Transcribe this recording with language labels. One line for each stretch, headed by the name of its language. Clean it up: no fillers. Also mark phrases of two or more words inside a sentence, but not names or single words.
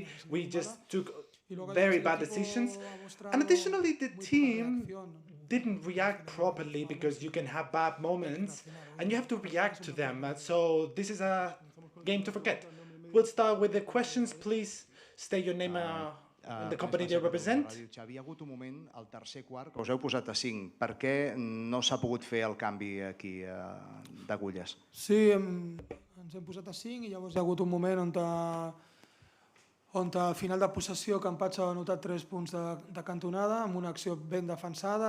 English: We just took very bad decisions, and additionally the team didn't react properly because you can have bad moments and you have to react to them, so this is a game to forget. We'll start with the questions. Please state your name and the company they represent.
Catalan: Xavi, hi ha hagut un moment al tercer quart que us heu posat a 5. Per què no s'ha pogut fer el canvi aquí d'agulles? Sí, ens hem posat a 5 i llavors hi ha hagut un moment on al final de possessió Campatx ha anotat 3 punts de cantonada amb una acció ben defensada.